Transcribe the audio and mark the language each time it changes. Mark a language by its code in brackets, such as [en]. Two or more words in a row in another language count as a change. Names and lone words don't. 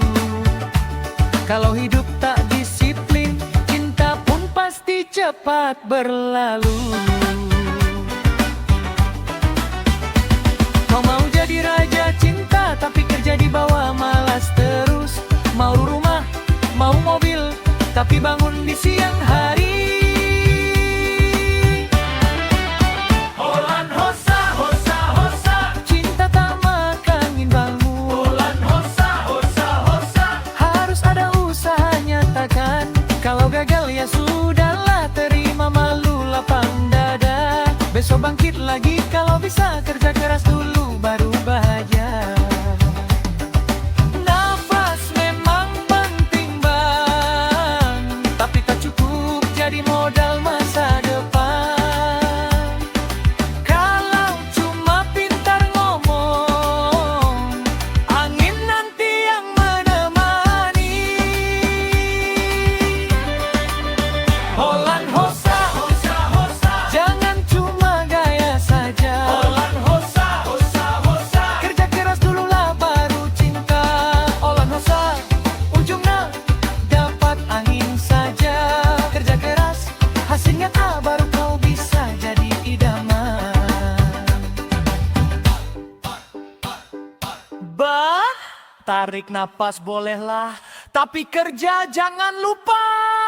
[id] Kalau hidup tak disiplin, cinta pun pasti cepat berlalu. Kau mau jadi raja cinta, tapi kerja di bawah malas terus. Mau rumah, mau mobil, tapi bangun di siang hari. [bbc] Holan hosa, hosa, hosa, [id] cinta tak makan bangun. [bbc] Holan hosa, hosa, hosa, [id] harus ada usaha nyatakan. Kalau gagal ya sudahlah, terima malu lapang dada. Besok bangkit lagi kalau bisa, kerja keras dulu baru bahagia. Nafas memang penting bang, tapi tak cukup jadi modal masa depan. Kalau cuma pintar ngomong, angin nanti yang menemani. [bbc] Holan hosa, hosa, hosa, [id] jangan cuma gaya saja. [bbc] Holan hosa, hosa, hosa, [id] kerja keras dululah baru cinta. [bbc] Holan hosa, [id] ujungnya dapat angin saja. Kerja keras, hasilnya tak baru kau bisa jadi idaman. Bah, tarik napas bolehlah, tapi kerja jangan lupa.